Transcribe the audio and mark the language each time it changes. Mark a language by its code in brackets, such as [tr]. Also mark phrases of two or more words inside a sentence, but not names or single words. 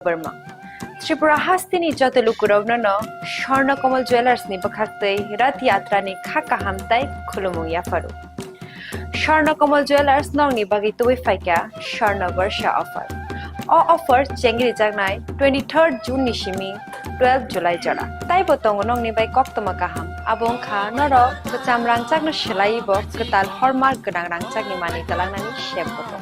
[trp] Burma. Tripura hastini jotolukurovno Swarnakomal Jewellers ni bakhaktei Rath Yatra ni khaka hamtai khulumung yafaru. Swarnakomal Jewellers nong ni bagi tuwi faika Swarna Varsha offer. All offer chengri jagnai 23rd June ni shimi 12 July jara. Tai botong nong ni bai koktoma kaham. Abong kha noro bacham rangchak no shelai bo ketal hallmark gedang rangchak ni mani talangnani shep botong.